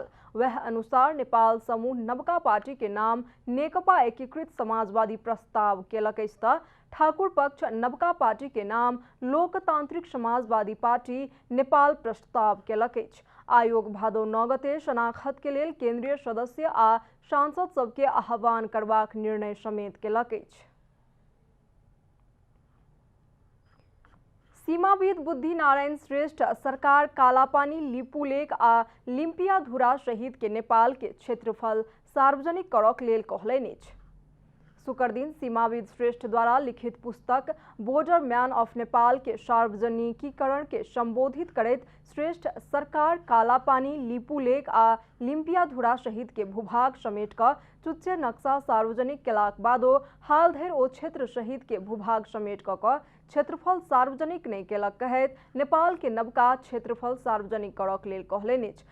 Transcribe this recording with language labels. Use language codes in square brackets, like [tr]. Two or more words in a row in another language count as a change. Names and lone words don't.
[mai] वह अनुसार नेपाल समूह नवका पार्टी के नाम नेकपा एकीकृत समाजवादी प्रस्ताव केलक अछि त ठाकुर पक्ष नवका पार्टी के नाम लोकतांत्रिक समाजवादी पार्टी नेपाल प्रस्ताव केलक अछि। आयोग भादो 9 गते शनाखत के लेल केंद्रीय सदस्य आ सांसद सबके आह्वान करबाक निर्णय समेत केलक अछि। सीमाविद बुद्धि नारायण श्रेष्ठ सरकार कालापानी, लिपुलेक आ लिम्पियाधुरा सहित के नेपाल के क्षेत्रफल सार्वजनिक करक लेल कहलनि अछि। शुक्र दिन सीमाविद श्रेष्ठ द्वारा लिखित पुस्तक बॉर्डर मैन ऑफ नेपाल के सार्वजनिकीकरण के संबोधित करैत श्रेष्ठ सरकार कालापानी, लिपुलेक आ लिम्पियाधुरा सहित के भूभाग समेट क चुच्चे नक्शा सार्वजनिक केलाक बादो हाल धरि ओ क्षेत्र सहित के भूभाग समेट क क्षेत्रफल सार्वजनिक नहीं केलक कहैत नेपाल के नवका क्षेत्रफल सार्वजनिक करक लेल कहलनि अछि।